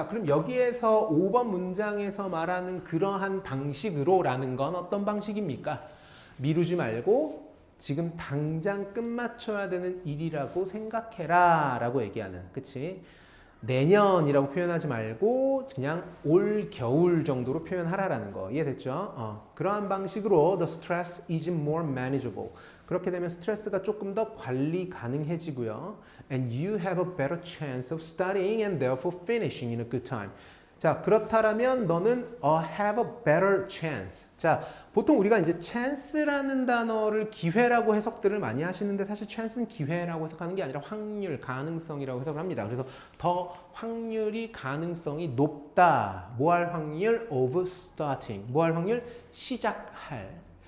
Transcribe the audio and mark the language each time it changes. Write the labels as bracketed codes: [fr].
[ko] 자, 그럼 여기에서 5번 문장에서 말하는 그러한 방식으로라는 건 어떤 방식입니까? 미루지 말고 지금 당장 끝마쳐야 되는 일이라고 생각해라 라고 얘기하는, 그치? 내년이라고 표현하지 말고 그냥 올 겨울 정도로 표현하라라는 거. 이해됐죠? 그러한 방식으로 [en] the stress is more manageable. [ko] 그렇게 되면 스트레스가 조금 더 관리 가능해지고요. [en] And you have a better chance of studying and therefore finishing in a good time. [ko] 자, 그렇다면 너는 [en] have a better chance. [ko] 자, 보통 우리가 이제 chance라는 단어를 기회라고 해석들을 많이 하시는데 사실 chance는 기회라고 해석하는 게 아니라 확률, 가능성이라고 해석을 합니다. 그래서 더 확률이 가능성이 높다. 뭐 할 확률? [en] of starting. [ko] 뭐 할 확률? 시작할.